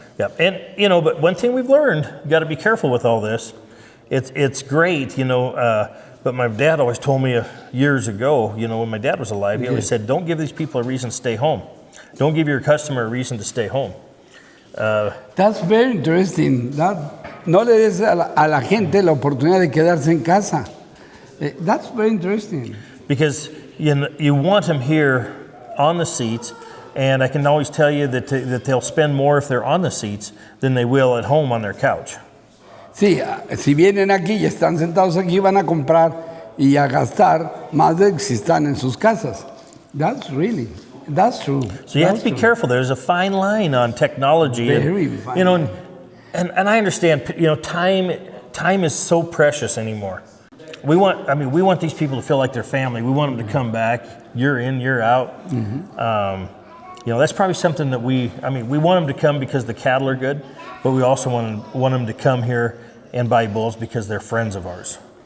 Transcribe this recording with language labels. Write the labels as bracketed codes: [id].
[en] Yeah, and but one thing we've learned, you got to be careful with all this. It's great, but my dad always told me years ago, when my dad was alive, he always said, don't give these people a reason to stay home. Don't give your customer a reason to stay home. That's very interesting. [es] No le des a la gente la oportunidad de quedarse en casa. [en] That's very interesting. Because you want them here on the seats, and I can always tell you that they'll spend more if they're on the seats than they will at home on their couch. [es] Sí, si vienen aquí y están sentados aquí, van a comprar y a gastar más de que si están en sus casas. [en] That's true. So you have to be careful. There's a fine line on technology. Very fine line. And I understand, time is so precious anymore. we want these people to feel like they're family. We want them to come back year in, year out. You know, that's probably something that we want them to come because the cattle are good, but we also want them to come here and buy bulls because they're friends of ours.